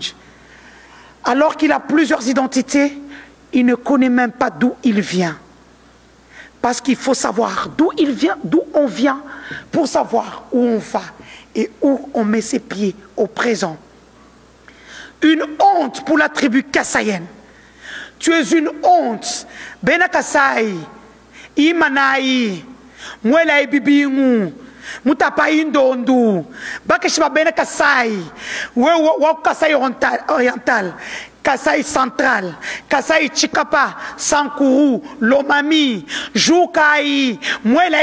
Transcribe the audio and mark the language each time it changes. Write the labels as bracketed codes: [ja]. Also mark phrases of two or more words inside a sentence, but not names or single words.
[fr] Alors qu'il a plusieurs identités, il ne connaît même pas d'où il vient. Parce qu'il faut savoir d'où il vient, d'où on vient, pour savoir où on va et où on met ses pieds au présent. Une honte pour la tribu kassaïenne. Tu es une honte. Bena Kassai, Imanaï, Mwela Bibingu, Mutapa Indondu, Bakeshiba Bena Kassai, Wau Kassai oriental, Kassai central, Kassai Chikapa, Sankuru, Lomami, Joukai, Mwela